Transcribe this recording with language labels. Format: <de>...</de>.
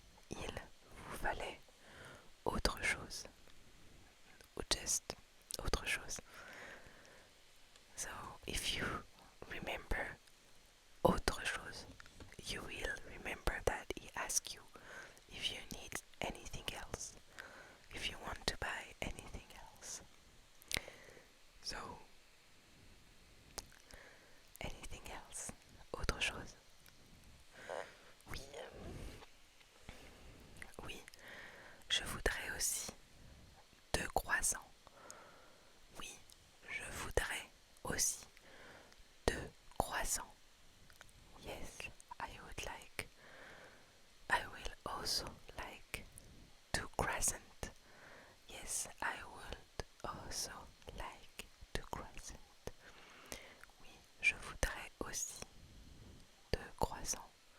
<fr>Il vous fallait autre chose. Ou</fr> <en>just</en> <fr>autre chose.</fr> <en>So, if you remember autre chose, you will remember that he asked you if you need anything else, if you want to buy anything else. So, anything else?</en> <fr>Autre chose? Oui. Oui, je voudrais aussi 2 croissants. Oui, je voudrais aussi 2 croissants.</fr> <en>Yes, I will also like 2 croissants. Yes, I would also like 2 croissants.</en> <fr>Oui, je voudrais aussi 2 croissants.</fr>